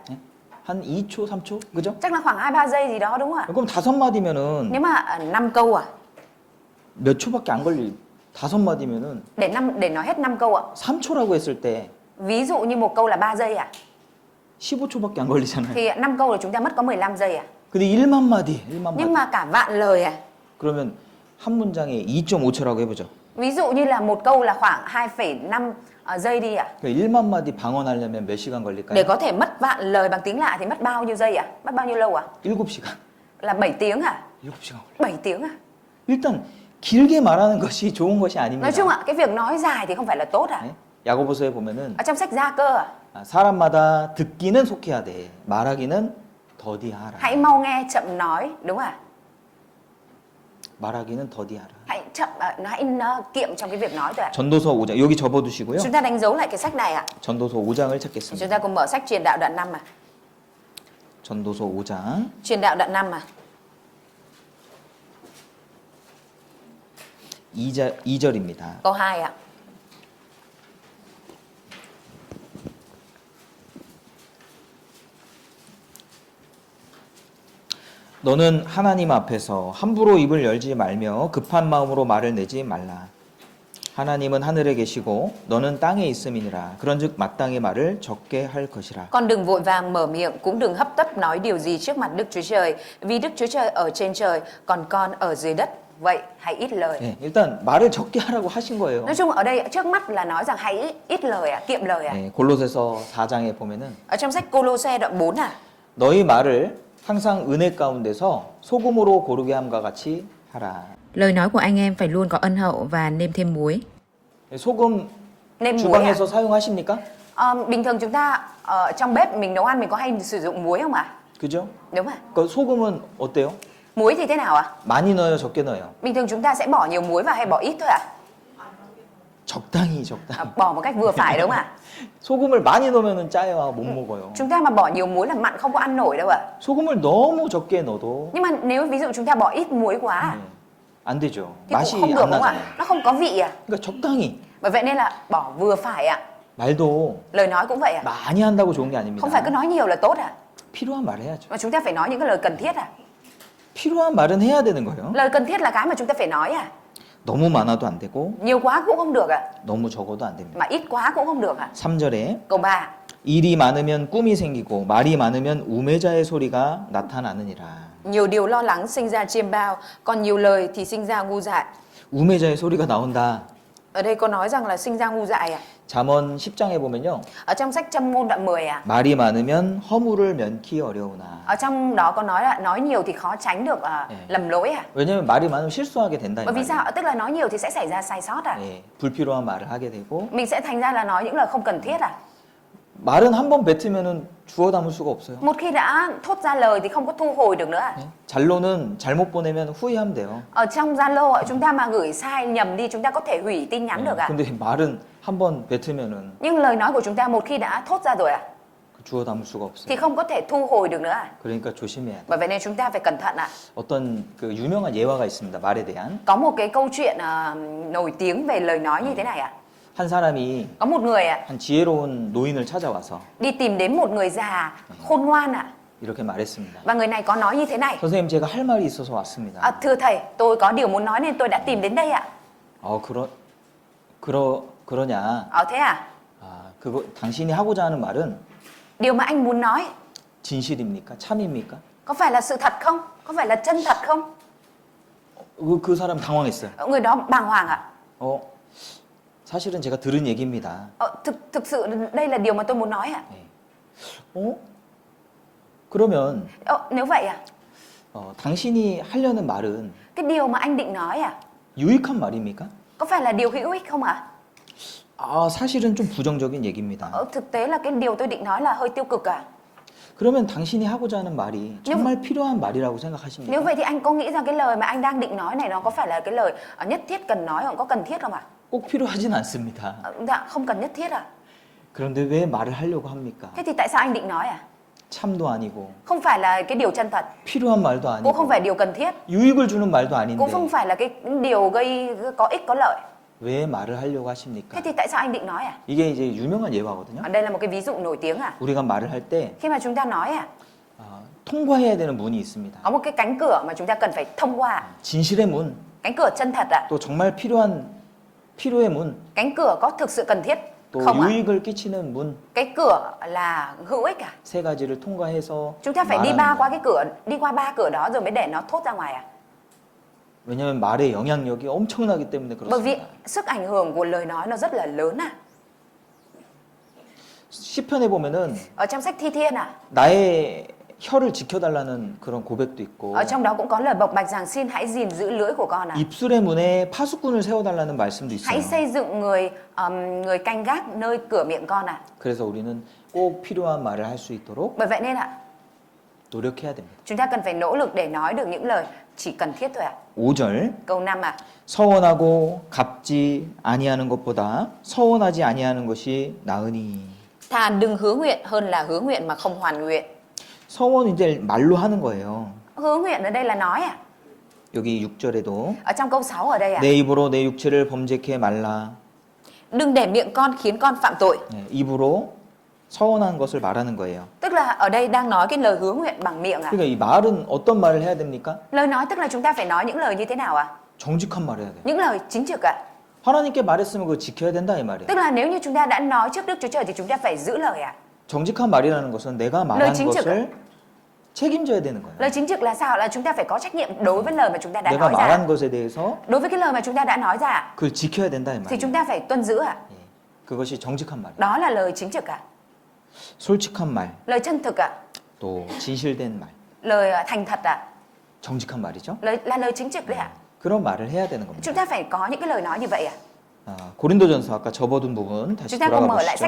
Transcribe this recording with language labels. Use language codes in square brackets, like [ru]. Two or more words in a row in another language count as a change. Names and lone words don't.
[ko] 예? 한 2초, 3초? 그죠? [vi] Chắc là khoảng 2-3 giây gì đó đúng không ạ? [ko] 그럼 5마디면은 [vi] Nếu mà 5 câu à, [ko] 몇 초밖에 안 걸릴 5마디면은 [vi] để nói hết 5 câu ạ. [ko] 3초라고 했을 때 [vi] Ví dụ như một câu là 3 giây ạ, [ko] 15초밖에 안 걸리잖아요. [vi] thì 5 câu là chúng ta mất có 15 giây ạ. [ko] 근데 1만 마디. [vi] Nhưng mà cả vạn lời à, [ko] 그러면 한 문장에 2.5초라고 해보죠. [vi] ví dụ như là một câu là khoảng 2,5 giây đi ạ. [ko] 그러니까 1만 마디 방언하려면 몇 시간 [vi] Để [ko] 걸릴까요? [vi] có thể mất vạn lời bằng tiếng lạ thì mất bao nhiêu giây ạ? Mất bao nhiêu lâu ạ? [ko] 7시간. [vi] Là 7 tiếng à? [ko] 7시간 걸려요. [vi] 7 tiếng à? [ko] 일단 길게 말하는 것이 좋은 것이 아닙니다. [vi] Nói chung ạ, cái việc nói dài thì không phải là tốt à? [ko] 네? 야고보서에 보면은 [vi] Ở trong sách Gia Cơ à, [ko] 사람마다 듣기는 속해야 돼. 말하기는 더디하라. [vi] hãy mau nghe chậm nói đúng à? [ko] 말하기는 더디하라. [vi] Hãy chậm, hãy kiệm trong cái việc nói thôi ạ. [ko] 전도서 5장 여기 접어두시고요. [vi] Chúng ta đánh dấu lại cái sách này ạ. [ko] 전도서 5장을 [vi] Thì [ko] 찾겠습니다. [vi] chúng ta cùng mở sách Truyền đạo đoạn 5 à. [ko] 전도서 5장 [vi] Truyền đạo đoạn 5 à. [ko] 2절입니다. [vi] Câu 2 ạ. [ko] 너는 하나님 앞에서 함부로 입을 열지 말며 급한 마음으로 말을 내지 말라. 하나님은 하늘에 계시고 너는 땅에 있음이니라. 그런즉 마땅히 말을 적게 할 것이라. [vi] Con đừng vội vàng mở miệng, cũng đừng hấp tấp nói điều gì trước mặt Đức Chúa Trời, vì Đức Chúa Trời ở trên trời, còn con ở dưới đất. Vậy hãy ít lời. [ko] 네, 일단 말을 적게 하라고 하신 거예요. [vi] Nói chung ở đây trước mắt là nói rằng hãy ít lời ạ, kiệm lời ạ. [ko] 네, 골로새서 4장에 보면은 [vi] Ở trong sách Cô-lô-se đoạn 4 à. [ko] 너희 말을 항상 은혜 가운데서 소금으로 고르게 함과 같이 하라. [vi] Lời nói của anh em phải luôn có ân hậu và nêm thêm muối. [ko] 소금 [vi] Nêm muối ạ. [ko] 주방에서 사용하십니까? [vi] Bình thường chúng ta trong bếp mình nấu ăn mình có hay sử dụng muối không ạ? [ko] 그죠? [vi] Đúng ạ. [ko] 그 소금은 어때요? [vi] Muối thì thế nào ạ? [ko] 많이 넣어요, 적게 넣어요? [vi] Bình thường chúng ta sẽ bỏ nhiều muối vào hay bỏ ít thôi ạ? [ko] 적당히. [vi] Bỏ một cách vừa phải đúng không ạ? [ko] 소금을 많이 넣으면 짜요. 못 먹어요. [vi] Chúng ta mà bỏ nhiều muối là mặn không có ăn nổi đâu ạ. [ko] 소금을 너무 적게 넣어도 [vi] Nhưng mà nếu ví dụ chúng ta bỏ ít muối quá [ko] 네, 안 되죠. [vi] thì cũng [ko] 맛이 [vi] không được [ko] 안 [vi] đúng không ạ? [ko] 나잖아요. [vi] Nó không có vị à. [ko] 그러니까 적당히. [vi] Bởi vậy nên là bỏ vừa phải ạ. [ko] 말도 [vi] Lời nói cũng vậy ạ. [ko] 많이 한다고 좋은 게 아닙니다. [vi] Không phải cứ nói nhiều là tốt à. [ko] 필요한 말을 해야죠. [vi] Mà chúng ta phải nói những cái lời cần thiết à. [ko] 필요한 말은 해야 되는 거예요. [vi] Lời cần thiết là cái mà chúng ta phải nói à. [ko] 너무 많아도 안 되고 [vi] Nhiều quá cũng không được ạ. [ko] 너무 적어도 안 됩니다. [vi] Mà ít quá cũng không được ạ. [ko] 3절에 [vi] Câu 3. [ko] 일이 많으면 꿈이 생기고 말이 많으면 우매자의 소리가 나타나느니라. [vi] Nhiều điều lo lắng sinh ra chiêm bao, còn nhiều lời thì sinh ra ngu dại. [ko] 우매자의 소리가 나온다. [vi] Ở đây có nói rằng là sinh ra ngu dại à. [ko] 잠언 10장에 보면요. [vi] Ở trong sách Châm ngôn đoạn 10 à. [ko] 말이 많으면 허물을 면키 어려우나. [vi] Ở trong đó có nói là nói nhiều thì khó tránh được lầm lỗi à. [ko] 왜냐면 말이 많으면 실수하게 된다. 이 [vi] Bởi vì [ko] 말이에요. [vi] sao? Tức là nói nhiều thì sẽ xảy ra sai sót à. [ko] 예, 불필요한 말을 하게 되고 [vi] Mình sẽ thành ra là nói những lời không cần thiết à. [ko] 말은 한 번 뱉으면은 주워 담을 수가 없어요. [vi] Một khi đã thốt ra lời thì không có thu hồi được nữa à. [ko] 예? 잘로는 잘못 보내면 후회하면 돼요. [vi] Ở trong Zalo chúng ta mà gửi sai nhầm đi chúng ta có thể hủy tin nhắn [ko] 예, [vi] được à. [ko] 근데 말은 한 번 뱉으면은 [vi] Nhưng lời nói của chúng ta một khi đã thốt ra rồi à [ko] 주워 담을 수가 [vi] thì [ko] 없어요. [vi] không có thể thu hồi được nữa à. [ko] 그러니까 조심해야 돼. [vi] Bởi vậy nên chúng ta phải cẩn thận ạ. [ko] 어떤 그 유명한 예화가 있습니다. 말에 대한 [vi] Có một cái câu chuyện nổi tiếng về lời nói như thế này ạ. [ko] 한 사람이 [vi] Có một người ạ [ko] 한 지혜로운 노인을 찾아와서 [vi] đi tìm đến một người già khôn ngoan ạ. [ko] 이렇게 말했습니다. [vi] Và người này có nói như thế này. [ko] 선생님 제가 할 말이 있어서 왔습니다. [vi] Thưa thầy, tôi có điều muốn nói nên tôi đã tìm đến đây ạ. [ko] 그러냐? [vi] Thế à? [ko] 그거 당신이 하고자 하는 말은 [vi] Điều mà anh muốn nói [ko] 진실입니까? 참입니까? [vi] có phải là sự thật không? Có phải là chân thật không? [ko] 그 사람 당황했어요. [vi] Người đó bàng hoàng ạ. [ko] 사실은 제가 들은 얘기입니다. [vi] Thực sự đây là điều mà tôi muốn nói ạ. [ko] 그러면 [vi] Nếu vậy à? [ko] 당신이 하려는 말은 [vi] Cái điều mà anh định nói à? [ko] 유익한 말입니까? [vi] Có phải là điều hữu ích không ạ? [ko] 사실은 좀 부정적인 얘기입니다. [vi] Thực tế là cái điều tôi định nói là hơi tiêu cực à? [ko] 그러면 당신이 하고자 하는 말이 정말 필요한 말이라고 생각하십니까? [vi] Nếu vậy thì anh có nghĩ rằng cái lời mà anh đang định nói này nó có phải là cái lời nhất thiết cần nói không? Có cần thiết không ạ? [ko] 꼭 필요하진 않습니다. [vi] Dạ, không cần nhất thiết à? [ko] 그런데 왜 말을 하려고 합니까? [vi] Thế thì tại sao anh định nói à? [ko] 참도 아니고 [vi] Không phải là cái điều chân thật, [ko] 필요한 말도 [vi] cũng không [ko] 아니고 [vi] phải điều cần thiết, [ko] 유익을 주는 말도 [vi] cũng không [ko] 아닌데 [vi] phải là cái điều gây có ích có lợi. [ko] 왜 말을 하려고 하십니까? [vi] Thế thì tại sao anh định nói à? [ko] 이게 이제 유명한 예화거든요. [vi] Đây là một cái ví dụ nổi tiếng à? [ko] 우리가 말을 할 때 [vi] Khi mà chúng ta nói à, [ko] 통과해야 되는 문이 있습니다. [vi] có một cái cánh cửa mà chúng ta cần phải thông qua. [ko] 진실의 문, [vi] Cánh cửa chân thật ạ. [ko] 또 정말 필요의 문, [vi] Cánh cửa có thực sự cần thiết [ko] 또 [vi] không ạ? [ko] 유익을 끼치는 문, [vi] Cái cửa là hữu ích à? [ko] 세 가지를 통과해서 [vi] Chúng ta phải đi [ko] 말하는 [vi] qua [ko] 거예요. [vi] cái cửa, đi qua 3 cửa đó rồi mới để nó thốt ra ngoài à? [ko] 왜냐하면 말의 영향력이 엄청나기 때문에 [vi] Bởi vì [ko] 그렇습니다. [vi] sức ảnh hưởng của lời nói nó rất là lớn à. [ko] 시편에 보면은 [vi] Ở trong sách Thi Thiên à, [ko] 나의 혀를 지켜달라는 그런 고백도 있고 [vi] ở trong đó cũng có lời bộc bạch rằng xin hãy gìn giữ lưỡi của con à. [ko] 입술의 문에 파수꾼을 세워달라는 말씀도 [vi] Hãy [ko] 있어요. [vi] xây dựng người canh gác nơi cửa miệng con à. [ko] 그래서 우리는 꼭 필요한 말을 할 수 있도록 [vi] Bởi vậy nên ạ, [ko] 노력해야 됩니다. [vi] chúng ta cần phải nỗ lực để nói được những lời chỉ cần thiết thôi ạ. [ko] 5절 [vi] Câu 5 ạ. [ko] 서원하고 갚지 아니하는 것보다 서원하지 아니하는 것이 나으니. [vi] Thà đừng hứa nguyện hơn là hứa nguyện mà không hoàn nguyện. [ko] 서원 이제 말로 하는 거예요. [vi] Hứa nguyện ở đây là nói à. [ko] 여기 6절에도 [vi] Ở trong câu 6 ở đây ạ. [ko] 내 입으로 내 육체를 범죄케 말라. [vi] Đừng để miệng con khiến con phạm tội. [ko] 입으로 서원한 것을 말하는 거예요. [vi] Tức là ở đây đang nói cái lời hứa nguyện bằng miệng à. [ko] 그러니까 이 말은 어떤 말을 해야 됩니까? [vi] Lời nói tức là chúng ta phải nói những lời như thế nào ạ? [ko] 정직한 말을 해야 돼요. [vi] Những lời chính trực ạ. [ko] 하나님께 말했으면 그거 지켜야 된다 이 말이에요. [vi] Tức là nếu như chúng ta đã nói trước Đức Chúa Trời thì chúng ta phải giữ lời ạ. [ko] 정직한 말이라는 것은 내가 말한 [vi] lời chính trực ạ. [ko] 것을 책임져야 되는 거예요. [vi] Lời chính trực là sao? Là chúng ta phải có trách nhiệm đối với lời mà chúng ta đã [ko] 내가 [vi] nói ra. [ko] 말한 것에 대해서 [vi] Đối với cái lời mà chúng ta đã nói ra [ko] 그걸 지켜야 된다 이 [vi] thì [ko] 말이에요. [vi] chúng ta phải tuân giữ ạ. [ko] 예, 그것이 정직한 말. [vi] Đó là lời chính trực ạ. [ko] 솔직한 말, [vi] Lời chân thực ạ. [ko] 또 진실된 말, [vi] Lời thành thật ạ. [ko] 정직한 말이죠. [vi] Là lời chính trực đấy ạ. [ko] 그런 말을 해야 되는 겁니다. [vi] Chúng ta phải có những cái lời nói như vậy ạ. [ko] 고린도전서 아까 접어둔 부분 다시 [vi] Chúng ta cùng [ko] 돌아가 [vi] mở lại sách